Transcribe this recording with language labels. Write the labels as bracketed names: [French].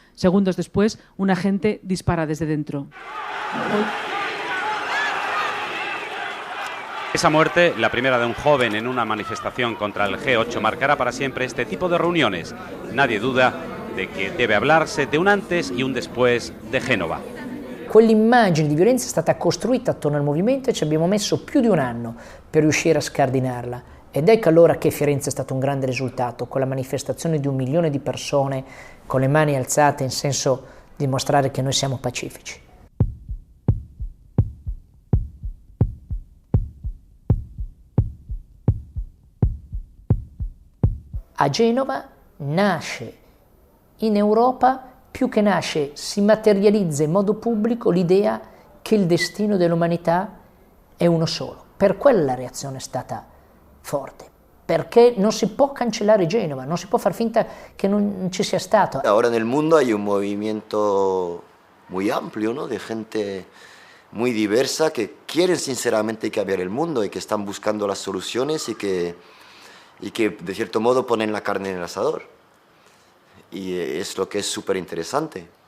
[Spanish] Segundos después, un agente dispara desde dentro. Esa muerte, la primera de un joven en una manifestación contra el G8, marcará para siempre este tipo de reuniones. Nadie duda de que debe hablarse de un antes y un después de Génova. [Italian] Quell'immagine di violenza è stata costruita attorno al movimento e ci abbiamo messo più di un anno per riuscire a scardinarla. Ed ecco allora che Firenze è stato un grande risultato, con la manifestazione di 1 milione di persone con le mani alzate in senso di dimostrare che noi siamo pacifici. A Genova nasce in Europa, più che nasce, si materializza in modo pubblico l'idea che il destino dell'umanità è uno solo. Per quello la reazione è stata forte, perché non si può cancellare Genova, non si può far finta che non ci sia stato. [Spanish] Ahora en el mundo hay un movimiento muy amplio, ¿no?, de gente muy diversa que quieren sinceramente cambiar el mundo y que están buscando las soluciones y que de cierto modo ponen la carne en el asador. Y es lo que es súper interesante.